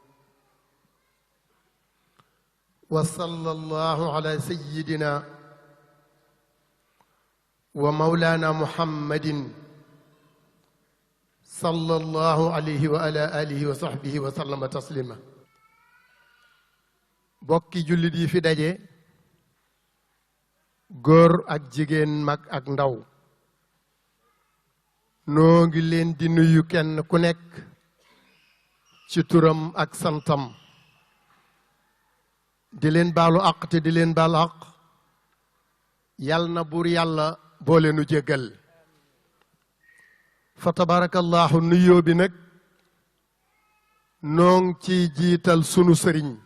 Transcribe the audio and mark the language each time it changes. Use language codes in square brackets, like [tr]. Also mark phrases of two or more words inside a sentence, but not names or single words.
[ar] وصلى الله على سيدنا ومولانا محمد صلى الله عليه وعلى آله وصحبه وسلم تسليما [wo] bokki jullit yi fi daje góor ak jigéen mag ak ndaw noo ngi leen di nuyu kenn ku nekk ci turam ak santam di leen baalu àq te di leen baal àq yal na buur yàlla boole nu jéggal fa tabarakallahu nuyoo bi nag noo ngi ci jiital sunu sëriñ